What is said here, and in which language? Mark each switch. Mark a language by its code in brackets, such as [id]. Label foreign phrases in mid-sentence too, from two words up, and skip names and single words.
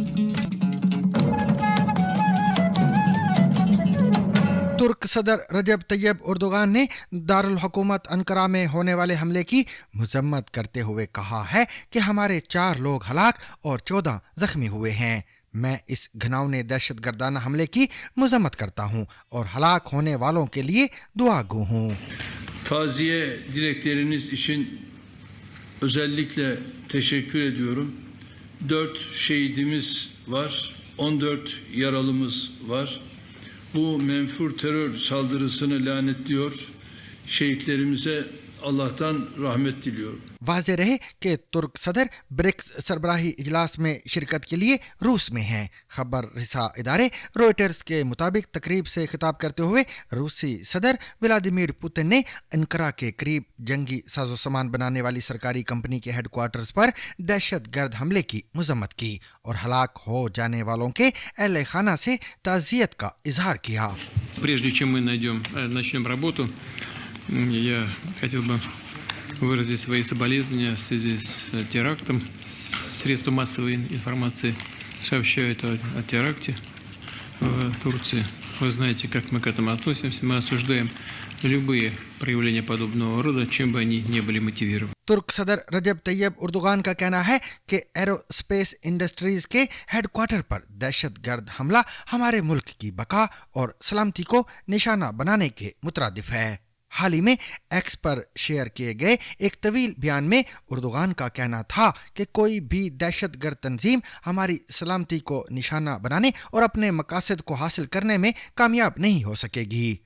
[ur] ترک صدر رجب طیب اردوان نے دارالحکومت انقرہ میں ہونے والے حملے کی مذمت کرتے ہوئے کہا ہے کہ ہمارے 4 لوگ ہلاک اور 14 زخمی ہوئے ہیں. میں اس گھناؤنے دہشت گردانہ حملے کی مذمت کرتا ہوں اور ہلاک ہونے والوں کے لیے دعاگو ہوں. [tr] Taziye dilekleriniz için özellikle teşekkür ediyorum. 4 şehidimiz var, 14 yaralımız var. Bu menfur terör saldırısını lanetliyor. Şehitlerimize Allah'tan rahmet diliyorum. [ur] واضح رہے کہ ترک صدر برکس سربراہی اجلاس میں شرکت کے لیے روس میں ہیں. خبر رساں ادارے رائٹرز کے مطابق تقریب سے خطاب کرتے ہوئے روسی صدر ولادیمیر پوتن نے انقرہ کے قریب جنگی ساز و سامان بنانے والی سرکاری کمپنی کے ہیڈکوارٹرز پر دہشت گرد حملے کی مذمت کی اور ہلاک ہو جانے والوں کے اہل خانہ سے تعزیت کا اظہار کیا. [ru] Прежде чем мы начнем работу, я хотел бы выразить свои соболезнования в связи с терактом. Средства массовой информации сообщают о теракте в Турции. Вы знаете, как мы к этому относимся. Мы осуждаем любые проявления подобного рода, чем бы они ни были мотивированы. [ur] ترک صدر رجب طیب اردوان کا کہنا ہے کہ ایرو اسپیس انڈسٹریز کے ہیڈکوارٹر پر دہشت گرد حملہ ہمارے ملک کی بقا اور سلامتی کو نشانہ بنانے کے مترادف ہے. حال ہی میں ایکس پر شیئر کیے گئے ایک طویل بیان میں اردوان کا کہنا تھا کہ کوئی بھی دہشت گرد تنظیم ہماری سلامتی کو نشانہ بنانے اور اپنے مقاصد کو حاصل کرنے میں کامیاب نہیں ہو سکے گی.